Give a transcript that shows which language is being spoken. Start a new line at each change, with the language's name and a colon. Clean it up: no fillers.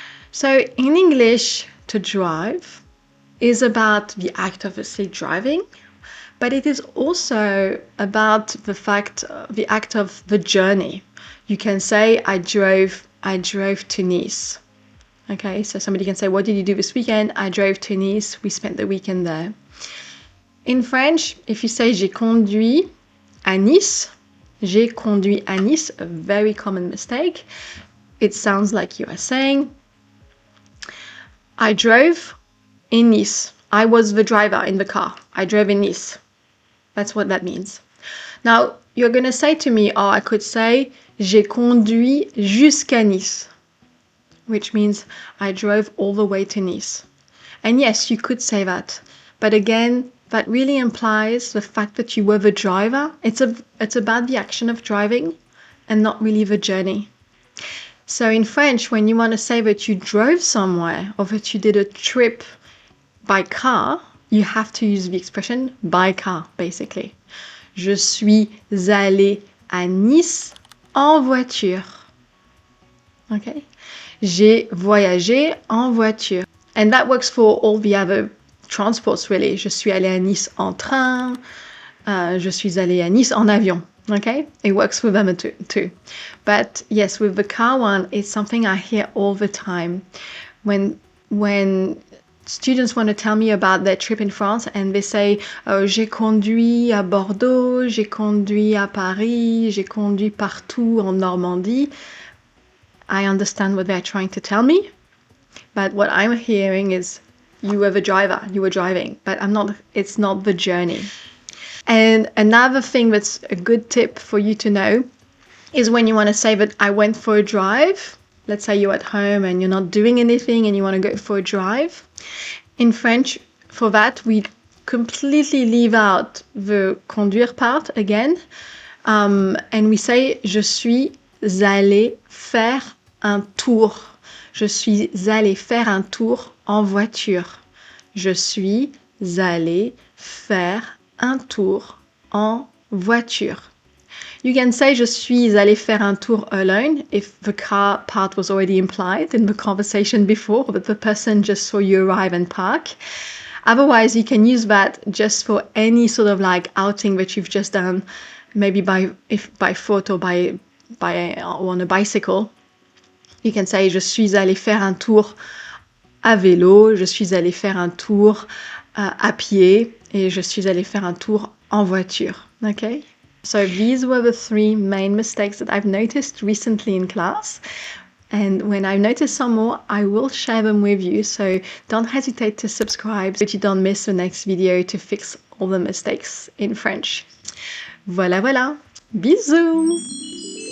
English: So in English, to drive is about the act of, say, driving, but it is also about the act of the journey. You can say, I drove I drove to Nice. Okay, so somebody can say, what did you do this weekend? I drove to Nice. We spent the weekend there. In French, if you say
French: j'ai conduit à Nice, j'ai conduit à Nice,
English: a very common mistake. It sounds like you are saying, I drove in Nice. I was the driver in the car. I drove in Nice. That's what that means. Now, you're going to say to me, or I could say,
French: j'ai conduit jusqu'à Nice,
English: which means I drove all the way to Nice. And yes, you could say that. But again, that really implies the fact that you were the driver. It's about the action of driving and not really the journey. So in French, when you want to say that you drove somewhere or that you did a trip by car, you have to use the expression by car, basically.
French: Je suis allée à Nice en voiture. Okay? J'ai voyagé en voiture.
English: And that works for all the other transports, really.
French: Je suis allée à Nice en train. Je suis allée à Nice en avion.
English: Okay? It works with them too. But yes, with the car one, it's something I hear all the time. When students want to tell me about their trip in France and they say, oh,
French: j'ai conduit à Bordeaux, j'ai conduit à Paris, j'ai conduit partout en Normandie,
English: I understand what they're trying to tell me. But what I'm hearing is you were the driver, you were driving, but it's not the journey. And another thing that's a good tip for you to know is when you want to say that I went for a drive. Let's say you're at home and you're not doing anything and you want to go for a drive. In French, for that, we completely leave out the conduire part again.
French: And we say, je suis allée faire un tour. Je suis allée faire un tour en voiture. Je suis allée faire un tour en voiture.
English: You can say
French: je suis allée faire un tour
English: alone if the car part was already implied in the conversation before, but the person just saw you arrive and park. Otherwise, you can use that just for any sort of like outing that you've just done, maybe by foot or by on a bicycle. You can say
French: je suis allée faire un tour à vélo, je suis allée faire un tour à pied, et je suis allée faire un tour en voiture.
English: Okay? So these were the 3 main mistakes that I've noticed recently in class. And when I notice some more, I will share them with you. So don't hesitate to subscribe so that you don't miss the next video to fix all the mistakes in French.
French: Voilà, voilà. Bisous!